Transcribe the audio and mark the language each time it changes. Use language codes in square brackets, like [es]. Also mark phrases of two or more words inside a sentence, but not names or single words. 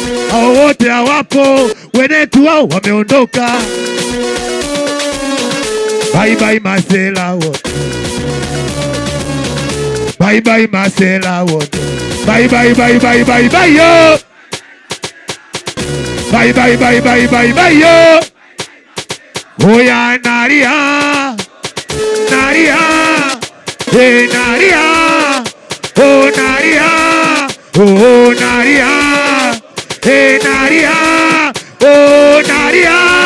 [sw] Hao wote hawapo, wenetu wao wameondoka. [en] Bye bye [sw] Masela wote. [en] Bye bye [sw] Masela wote. [en] Bye bye, bye bye, bye bye yo. Bye bye, bye bye, bye bye yo. [sw] Oya nalia, nalia, eh nalia, oh nalia, oh nalia, eh nalia, oh nalia.